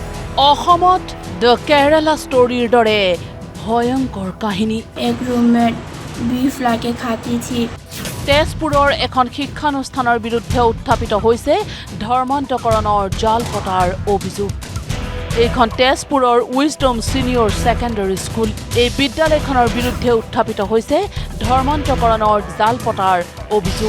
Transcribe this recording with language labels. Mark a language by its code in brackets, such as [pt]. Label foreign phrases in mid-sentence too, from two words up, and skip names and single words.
[as] অসমত দ্য কেৰালা ষ্টৰীৰ দৰে ভয়ংকৰ কাহিনী। [hi] एक रूम में बीफ लाके खाती थी। [as] তেজপুৰৰ এখন শিক্ষানুষ্ঠানৰ বিৰুদ্ধে উত্থাপিত হৈছে ধৰ্মান্তকৰণৰ জাল পতাৰ অভিযোগ। এইখন তেজপুৰৰ উইজডম ছিনিয়ৰ ছেকেণ্ডাৰী স্কুল। এই বিদ্যালয়খনৰ বিৰুদ্ধে উত্থাপিত হৈছে ধৰ্মান্তকৰণৰ জাল পতাৰ অভিযোগ।